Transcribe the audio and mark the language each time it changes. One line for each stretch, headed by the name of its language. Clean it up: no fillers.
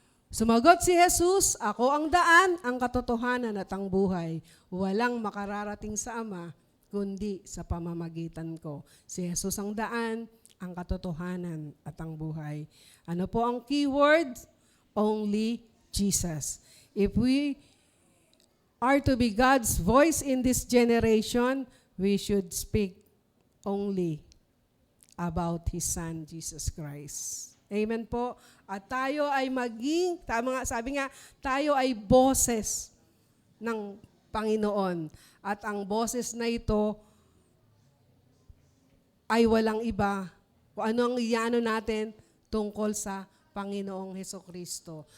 Filipino: Sumagot si Jesus, ako ang daan, ang katotohanan at ang buhay. Walang makararating sa Ama kundi sa pamamagitan ko. Si Jesus ang daan, ang katotohanan at ang buhay. Ano po ang keyword?
English: Only Jesus. If we are to be God's voice in this generation, we should speak only about His Son, Jesus Christ.
Filipino: Amen po. At tayo ay maging, sabi nga, tayo ay boses ng Panginoon. At ang boses na ito ay walang iba. Kung ano ang iano natin tungkol sa Panginoong Hesukristo.